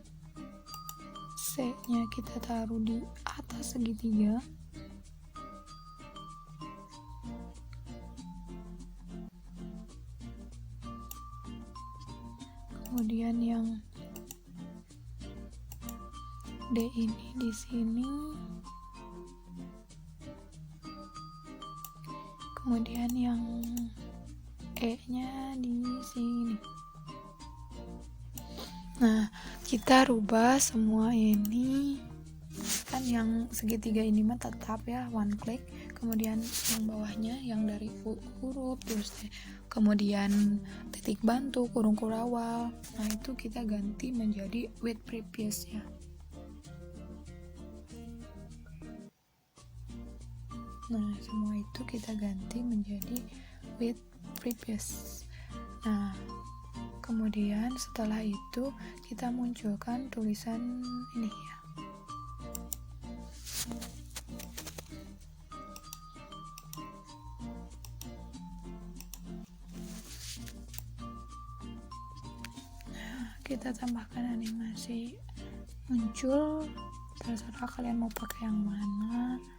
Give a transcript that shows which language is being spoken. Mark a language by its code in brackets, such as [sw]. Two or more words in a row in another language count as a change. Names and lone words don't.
[id] C-nya kita taruh di atas segitiga, kemudian yang D ini di sini, kemudian yang E-nya di sini. Nah, kita rubah semua ini, kan yang segitiga ini mah tetap ya, [en] one click, [id] kemudian yang bawahnya yang dari huruf terus kemudian titik bantu, kurung kurawal, nah itu kita ganti menjadi [en] with previous [id] ya. Nah, semua itu kita ganti menjadi [en] with previous. [id] Nah, kemudian setelah itu kita munculkan tulisan ini ya. Nah, kita tambahkan animasi muncul, terserah kalian mau pakai yang mana.